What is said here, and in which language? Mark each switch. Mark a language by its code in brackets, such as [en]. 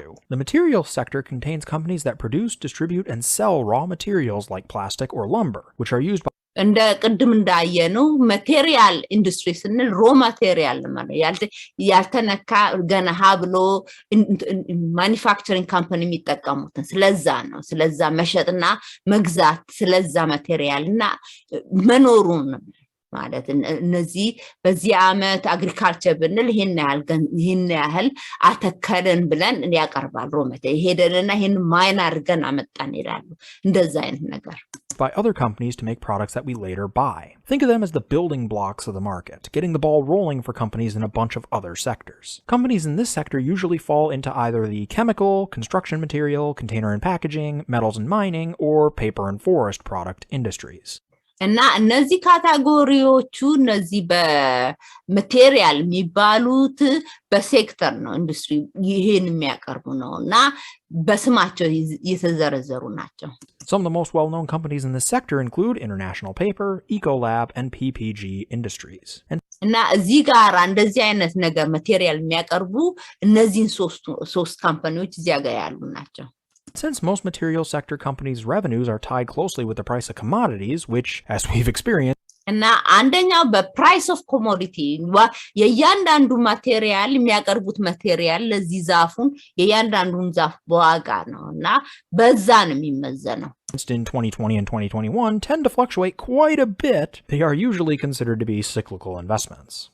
[en] The materials sector contains companies that produce, distribute, and sell raw materials like plastic or lumber, which are used by [am] እንደ ቅድም እንዳየነው ማቴሪያል ኢንዱስትሪ ስንል ሮ ማቴሪያል ማለት ያልተነካ ገና ሀብሎ ማኒፋክቸሪንግ ካምፓኒ የሚጠቀሙትን ስለዛ መሸጥና መግዛት ስለዛ ማቴሪያልና መኖሩን ማለት እነዚህ በዚህ ዓመት አግሪካልቸር ብንል ይሄን ያህል አተከለን ብለን ያቀርባል ሮ ማቴሪያል ሄደንና ይሄን ማይን አድርገን አመጣን ይላሉ እንደዛ አይነት ነገር [en] by other companies to make products that we later buy. Think of them as the building blocks of the market, getting the ball rolling for companies in a bunch of other sectors. Companies in this sector usually fall into either the chemical, construction material, container and packaging, metals and mining, or paper and forest product industries. [am] እና እነዚህ ካታጎሪዎቹ እነዚህ በማቴሪያል የሚባሉት በሴክተር ነው ኢንዱስትሪ ይሄን የሚያቀርቡ ነውና በስማቸው የተዘረዘሩ ናቸው [en] Some of the most well-known companies in this sector include International Paper, Ecolab, and PPG Industries. [am] እና እዚህ ጋር እንደዚህ አይነት ነገር ማቴሪያል የሚያቀርቡ እነዚህን ሶስት ካምፓኒዎች እዚያ ጋር ያሉ ናቸው [en] Since most material sector companies' revenues are tied closely with the price of commodities, which, as we've experienced, [am] እና አንደኛው በፕራይስ ኦፍ ኮሞዲቲ የያንዳንዱ ማቴሪያል የሚያቀርቡት ማቴሪያል ለዚህ ዛፉን የያንዳንዱን ዛፍ በዋጋ ነውና በዛ ነው የሚመዘነው [en] in 2020 and 2021 tend to fluctuate quite a bit. They are usually considered to be cyclical investments.